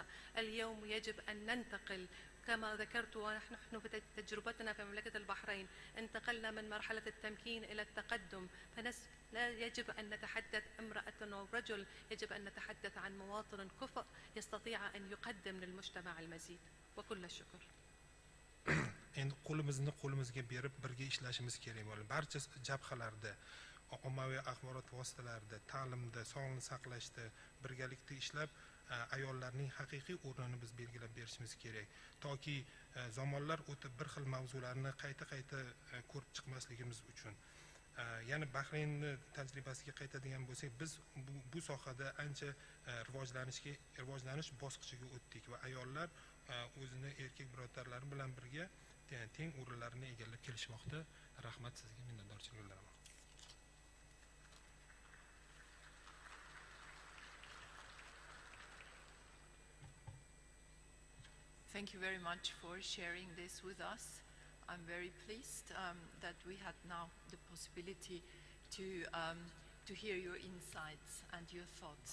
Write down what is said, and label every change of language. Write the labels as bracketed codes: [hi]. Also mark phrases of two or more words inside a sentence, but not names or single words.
[ar] اليوم يجب أن ننتقل كما ذكرت ونحن في تجربتنا في مملكة البحرين انتقلنا من مرحلة التمكين إلى التقدم، لا يجب أن نتحدث امرأة أو رجل، يجب أن نتحدث عن مواطن كفء يستطيع أن يقدم للمجتمع المزيد. وكل الشكر. [uz] Endi qo'limizga berib birga ishlashimiz kerak bo'ladi. Barcha jabhalarda, ommaviy axborot vositalarida, ta'limda, sog'liqni saqlashda birgalikda ishlab ayollarning haqiqiy o'rnini biz belgilab berishimiz kerak. Toki zamonlar o'tib bir xil mavzularni qayta ko'rib chiqmasligimiz uchun. Yana Bahraynni tajribasiga qaytadigan bo'lsak, biz bu sohada ancha rivojlanish bosqichiga o'tdik va ayollar o'zini erkak birodarlari bilan birga teng o'rinlarni egallab kelishmoqda. Rahmat sizga, minnatdorchilik bildiraman. [en] Thank you very much for sharing this with us. I'm very pleased that we had now the possibility to hear your insights and your thoughts.